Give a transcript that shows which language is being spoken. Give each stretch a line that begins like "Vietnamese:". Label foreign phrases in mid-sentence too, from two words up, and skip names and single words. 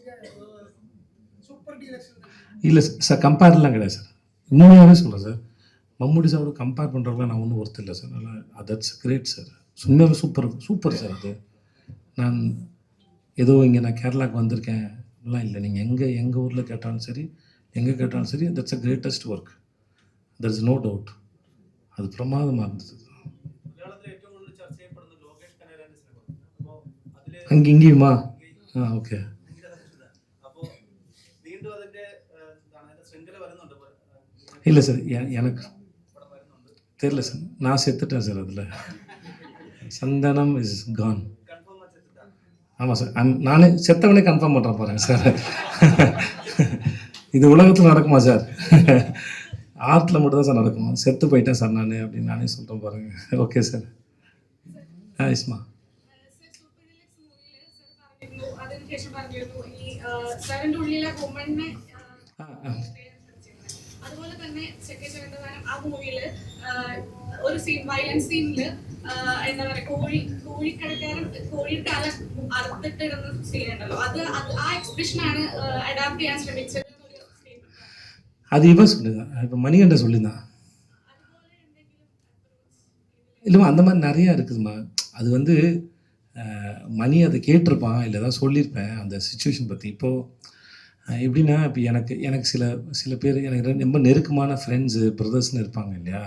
Tamil: இல்லை சார், கம்பேர்லாம் கிடையாது சார். உண்மையாகவே சொல்கிறேன் சார். மம்முட்டி சாரோட கம்பேர் பண்ணுறதுலாம் நான் ஒன்றும் ஒர்த்து இல்லை சார். அதனால்
English: that's great
Tamil: சார். உண்மையாகவே சூப்பர் சார். அது நான் ஏதோ இங்கே நான் கேரளாவுக்கு வந்திருக்கேன் அப்படிலாம் இல்லை. நீங்கள் எங்கள் ஊரில் கேட்டாலும் சரி, எங்கே கேட்டாலும் சரி,
English: that's a greatest work. there is no doubt.
Tamil: அது பிரமாதமாக இருந்தது.
Malayalam: മലയാളത്തിലെ ഏറ്റവും കൂടുതൽ ചർച്ച ചെയ്യപ്പെടുന്ന ലോകേഷ് കനകരാജന്റെ സിനിമ. അപ്പോൾ അതില്
Tamil: இங்கேயுமா? ஓகே.
Malayalam: അപ്പോൾ വീണ്ടും അതിന്റെ എന്താണ് അതിന്റെ ശൃംഖല വരുന്നുണ്ട്.
Tamil: இல்லை சார், எனக்கு
Malayalam: പടം വരുന്നുണ്ട്.
Tamil: தெரியல சார். நான் செத்துட்டேன் சார் அதில். சந்தனம்
English: is gone.
Malayalam: കൺഫേം വെച്ചിട്ടാണ്.
Tamil: ஆமாம் சார். நானே செத்தவனே கன்ஃபார்ம் பண்ணுறேன் பாருங்க சார். இது உலகத்தில் நடக்குமா சார்? ஆர்ட்டில் மட்டும்தான் சார் நடக்கும். செத்து போயிட்டேன் சார் நான் அப்படின்னு நானே சொல்கிறேன் பாருங்கள். ஓகே சார். இஸ்மா.
Malayalam: അതിനുശേഷം പറഞ്ഞിരുന്നു ഈ സാറിന്റെ ഉള്ളിലെ വുമണിനെ അതുപോലെ തന്നെ ചെക്കച്ചവന്തകാലം ആ മൂവിയില് ഒരു സീൻ
English: violence scene
Malayalam: എന്താ പറയാ കോഴിക്കടക്കാരൻ കോഴിയുടെ തല അറുത്തിട്ടിടുന്ന സീൻ ഉണ്ടല്ലോ, അത് ആ
English: expression adapt
Malayalam: ചെയ്യാൻ ശ്രമിച്ചത്.
Tamil: அது இவன் சொல்லிதான். இப்போ மணிகண்ட சொல்லியிருந்தான். இல்லைம்மா, அந்த மாதிரி நிறையா இருக்குதும்மா. அது வந்து மணி அதை கேட்டிருப்பான், இல்லை ஏதாவது சொல்லியிருப்பேன் அந்த சுச்சுவேஷன் பற்றி. இப்போது எப்படின்னா, இப்போ எனக்கு சில பேர் எனக்கு ரொம்ப நெருக்கமான
English: friends brothers
Tamil: இருப்பாங்க இல்லையா.